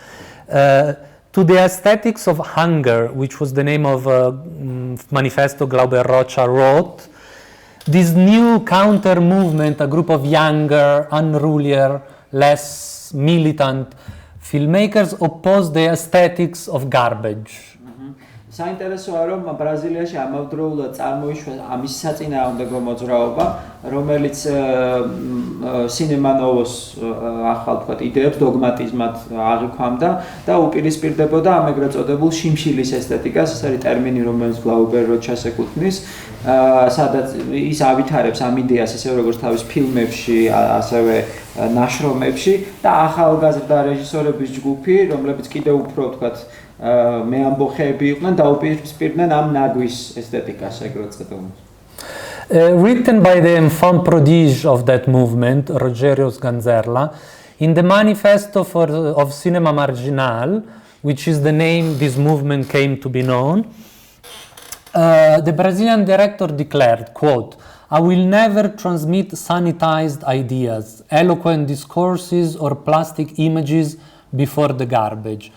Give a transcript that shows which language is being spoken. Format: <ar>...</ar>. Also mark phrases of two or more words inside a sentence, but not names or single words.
<en>To the aesthetics of hunger, which was the name of a manifesto Glauber Rocha wrote, this new counter movement, a group of younger, unrulier, less militant filmmakers, opposed the aesthetics of garbage.</en> <ka>საინტერესოა რომ ბრაზილიაში ამავდროულად წარმოიშვა ამის საწინააღმდეგო მოძრაობა, რომელიც Cinema Novos ახალ თქვათ იდეებს დოგმატიზმად აღიქვამდა და უპირისპირდებოდა ამ ეგრეთ წოდებულ შიმშილის ესთეტიკას, ეს არის ტერმინი, რომელიც Glauber Rochas ეკუთვნის, სადაც ის ავითარებს ამ იდეას ისე როგორც თავის ფილმებში, ასევე ნაშრომებში და ახალგაზრდა რეჟისორების ჯგუფი, რომლებიც კიდევ უფრო თქვათ მე ამბოხები იყვნენ დაუპირისპირდნენ ამ ნაგვის ესთეტიკას ეგრეთ წოდებას.</ka> <en>Written by the</en> <fr>enfant prodige</fr> <en>of that movement, Rogério Sganzerla, in the manifesto of Cinema Marginal, which is the name this movement came to be known, the Brazilian director declared, quote, "I will never transmit sanitized ideas, eloquent discourses or plastic images before the garbage.</en>